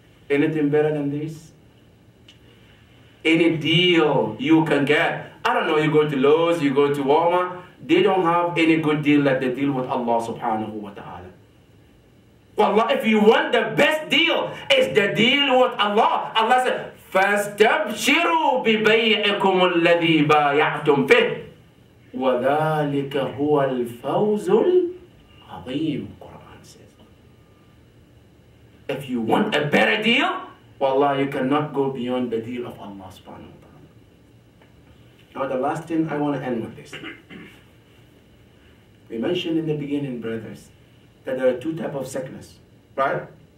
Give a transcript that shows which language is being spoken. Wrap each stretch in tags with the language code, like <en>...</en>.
<en>Anything better than this? Any deal you can get. I don't know, you go to Lowe's, you go to Walmart, they don't have any good deal like the deal with Allah subhanahu wa ta'ala. Wallah, if you want the best deal, it's the deal with Allah. Allah said,</en> <ar>فَاسْتَبْشِرُوا بِبَيْعِكُمُ الَّذِي بَايَعْتُمْ فِيهِ وَذَلِكَ هُوَ الْفَوْزُ الْعَظِيمُ.</ar> <en>Quran says. If you want a better deal, wallah, you cannot go beyond the deal of Allah subhanahu wa ta'ala. Now the last thing I want to end with this. We mentioned in the beginning, brothers, that there are two types of sickness, right?</en>